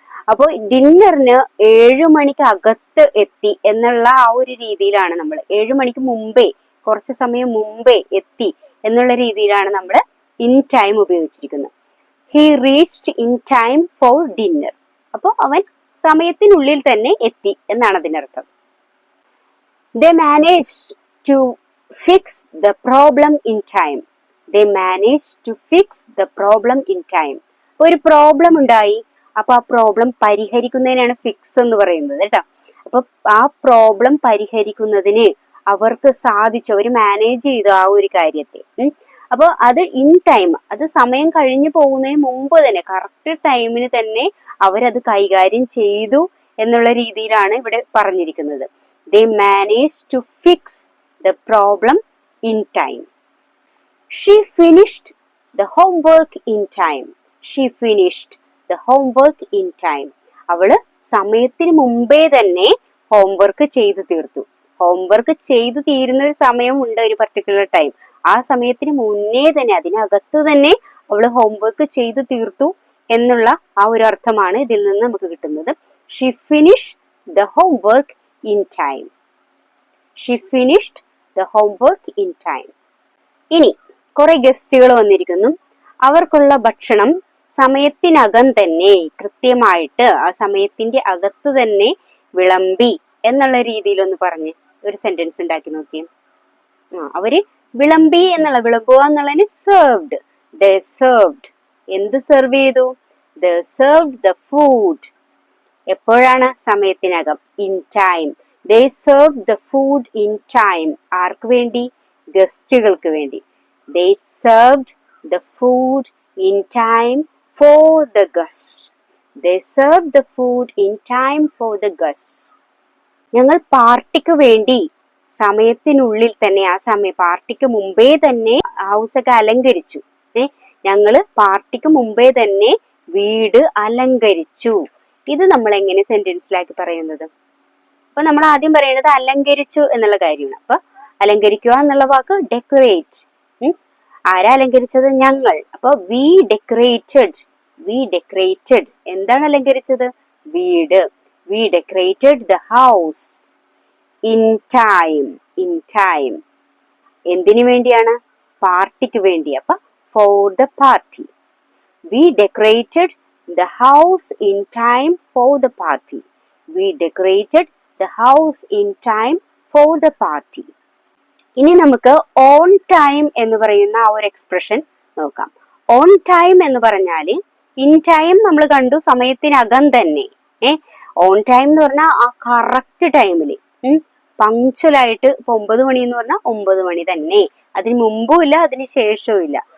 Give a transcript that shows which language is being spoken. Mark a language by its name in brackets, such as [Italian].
[Malayalam] അപ്പൊ ഡിന്നറിന് 7 മണിക്ക് അകത്ത് എത്തി എന്നുള്ള ആ ഒരു രീതിയിലാണ് നമ്മൾ 7 മണിക്ക് മുമ്പേ, കുറച്ച് സമയം മുമ്പേ എത്തി എന്നുള്ള രീതിയിലാണ് നമ്മൾ ഇൻ ടൈം ഉപയോഗിച്ചിരിക്കുന്നത്. [English] He reached in time for dinner. [Malayalam] അപ്പോൾ അവൻ സമയത്തിനുള്ളിൽ തന്നെ എത്തി എന്നാണ് അതിനർത്ഥം. [English] They managed to fix the problem in time. They managed to fix the problem in time. [Malayalam] ഒരു പ്രോബ്ലം ഉണ്ടായി, അപ്പൊ ആ പ്രോബ്ലം പരിഹരിക്കുന്നതിനാണ് ഫിക്സ് എന്ന് പറയുന്നത്, കേട്ടോ. അപ്പൊ ആ പ്രോബ്ലം പരിഹരിക്കുന്നതിന് അവർക്ക് സാധിച്ചു, അവർ മാനേജ് ചെയ്തു ആ ഒരു കാര്യത്തെ. അപ്പൊ അത് ഇൻ ടൈം, അത് സമയം കഴിഞ്ഞു പോകുന്നതിന് മുമ്പ് തന്നെ, കറക്റ്റ് ടൈമിന് തന്നെ അവരത് കൈകാര്യം ചെയ്തു എന്നുള്ള രീതിയിലാണ് ഇവിടെ പറഞ്ഞിരിക്കുന്നത്. [English] They managed to fix the problem in time. She finished the homework in time. She finished the homework in time. [Malayalam] അവള് സമയത്തിന് മുമ്പേ തന്നെ ഹോംവർക്ക് ചെയ്തു തീർത്തു. ഹോംവർക്ക് ചെയ്തു തീരുന്ന ഒരു സമയമുണ്ട്, ഒരു പർട്ടിക്കുലർ ടൈം. ആ സമയത്തിന് മുന്നേ തന്നെ, അതിനകത്ത് തന്നെ അവള് ഹോംവർക്ക് ചെയ്തു തീർത്തു എന്നുള്ള ആ ഒരു അർത്ഥമാണ് ഇതിൽ നിന്ന് നമുക്ക് കിട്ടുന്നത്. [English] She finished the homework in time. She finished the homework in time. [Malayalam] ഇനി കുറെ ഗസ്റ്റുകൾ വന്നിരിക്കുന്നു. അവർക്കുള്ള ഭക്ഷണം സമയത്തിനകം തന്നെ, കൃത്യമായിട്ട് ആ സമയത്തിന്റെ അകത്ത് തന്നെ വിളമ്പി എന്നുള്ള രീതിയിലൊന്ന് പറഞ്ഞ് ഒരു സെന്റൻസ് ഉണ്ടാക്കി നോക്കിയേ. അവര് വിളമ്പി എന്നുള്ള, വിളമ്പുക എന്നുള്ളതിന് സെർവ്ഡ്. [English] They served. [Malayalam] എന്ത് സെർവ് ചെയ്തു? [English] They served the food. [Malayalam] എപ്പോഴാണ്? സമയത്തിനകം, [English] in time. They served the food in time. [Malayalam] ആർക്ക് വേണ്ടി? ഗസ്റ്റുകൾക്ക് വേണ്ടി. [English] They served the food in time for the guests. They served the food in time for the guests. [Malayalam] ഞങ്ങൾ പാർട്ടിക്ക് വേണ്ടി സമയത്തിനുള്ളിൽ തന്നെ, ആ സമയം പാർട്ടിക്ക് മുമ്പേ തന്നെ ഹൗസൊക്കെ അലങ്കരിച്ചു. ഞങ്ങള് പാർട്ടിക്ക് മുമ്പേ തന്നെ വീട് അലങ്കരിച്ചു. ഇത് നമ്മൾ എങ്ങനെ സെന്റൻസിലാക്കി പറയുന്നത്? അപ്പൊ നമ്മൾ ആദ്യം പറയുന്നത് അലങ്കരിച്ചു എന്നുള്ള കാര്യമാണ്. അപ്പൊ അലങ്കരിക്കുക എന്നുള്ള വാക്ക് ഡെക്കറേറ്റ്. ആരാ അലങ്കരിച്ചത്? ഞങ്ങൾ. അപ്പൊ [English] We decorated. We decorated. [Malayalam] എന്താണ് അലങ്കരിച്ചത്? വീട്. [English] We decorated the house in time. [Malayalam] In time എന്തിനു വേണ്ടിയാണ്? പാർട്ടിക്ക് വേണ്ടി. [English] അപ്പൊ for the party. We decorated the house in time for the party. We decorated the house in time for the party. [Malayalam] ഇനി നമുക്ക് on time എന്ന് പറയുന്ന ആ ഒരു എക്സ്പ്രഷൻ നോക്കാം. on time എന്ന് പറഞ്ഞാല്, in time നമ്മൾ കണ്ടു സമയത്തിനകം തന്നെ. on time എന്ന് പറഞ്ഞാൽ ആ കറക്റ്റ് ടൈമില്, പങ്ക്ച്വൽ ആയിട്ട്. ഇപ്പൊ 9 മണി എന്ന് പറഞ്ഞാൽ 9 മണി തന്നെ, അതിന് മുമ്പും ഇല്ല അതിന് ശേഷവും ഇല്ല.